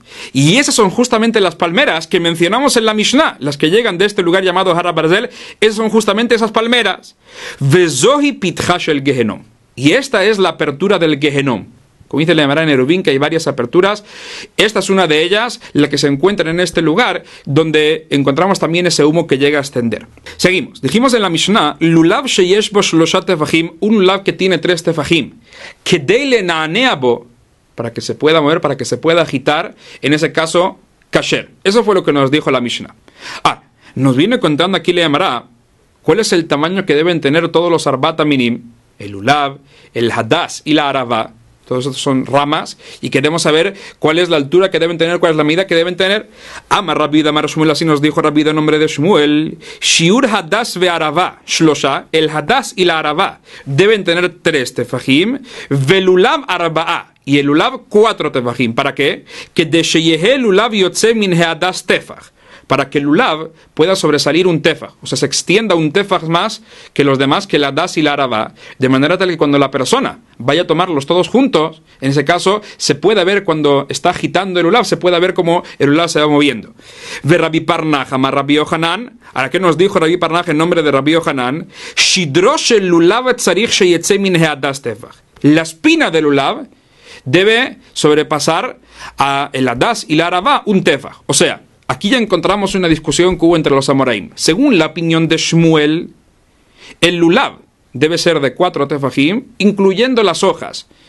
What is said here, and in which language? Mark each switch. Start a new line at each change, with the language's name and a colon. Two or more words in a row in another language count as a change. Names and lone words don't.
Spanish: Y esas son justamente las palmeras que mencionamos en la Mishnah, las que llegan de este lugar llamado Hara Barzel, esas son justamente esas palmeras.
Hebrew: וזהו פתחו של גיהנם.
Spanish: Y esta es la apertura del Gehenom. Como dice la Gemara en Eruvin, que hay varias aperturas. Esta es una de ellas, la que se encuentra en este lugar, donde encontramos también ese humo que llega a ascender. Seguimos. Dijimos en la Mishnah,
Hebrew: לולב שיש בו שלשה טפחים,
Spanish: un lulav que tiene 3 tefajim,
Hebrew: כדי לנענע בו,
Spanish: para que se pueda mover, para que se pueda agitar, en ese caso, kasher. Eso fue lo que nos dijo la Mishnah. Nos viene contando aquí la Gemara, cuál es el tamaño que deben tener todos los
Hebrew: ארבעת המינים,
Spanish: el lulav, el hadas y la arava. Todos estos son ramas y queremos saber cuál es la altura que deben tener, cuál es la medida que deben tener.
Aramaic: אמר רבי אמר שמואל,
Spanish: así nos dijo Rabbi en nombre de Shmuel.
Hebrew: שיעור הדס וערבה שלשה,
Spanish: el hadas y la arava deben tener 3 tefajim,
Hebrew: ולולב ארבעה,
Spanish: y el lulav 4 tefajim. ¿Para qué?
Hebrew: כדי שיהא לולב יוצא מן הדס טפח,
Spanish: para que el lulav pueda sobresalir un tefaj, o sea, se extienda un tefaj más que los demás, que la das y la araba, de manera tal que cuando la persona vaya a tomarlos todos juntos, en ese caso, se pueda ver cuando está agitando el lulav, se pueda ver cómo el lulav se va moviendo.
Aramaic: ורבי פרנך אמר רבי יוחנן,
Spanish: ¿ahora qué nos dijo Rabbi Parnaj en nombre de Rabbi Yohanan?
Hebrew: שדרו של לולב צריך שיצא מן הדס טפח.
Spanish: La espina del lulav debe sobrepasar a el hadas y la araba un tefaj, o sea, aquí ya encontramos una discusión que hubo entre los amoraim. Según la opinión de Shmuel, el lulav debe ser de 4 tefajim, incluyendo las hojas.